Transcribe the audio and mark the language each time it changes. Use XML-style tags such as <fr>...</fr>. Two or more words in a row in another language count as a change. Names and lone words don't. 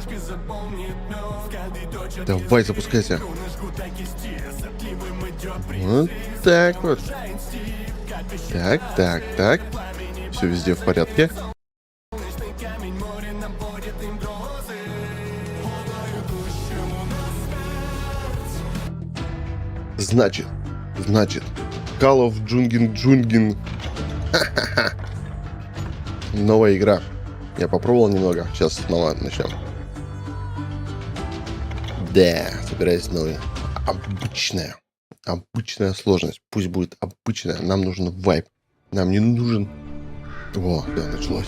<ru>Давай, запускайся. Вот так вот. Так. Все везде в порядке. Значит,</ru> <en>Call of</en> <ru>Джунгин. Ха-ха-ха. Новая игра. Я попробовал немного. Сейчас снова начнем. Да, собираюсь новый. Обычная сложность. Пусть будет обычная. Нам нужен ВАЙП. Нам не нужен... О, да, началось.</ru>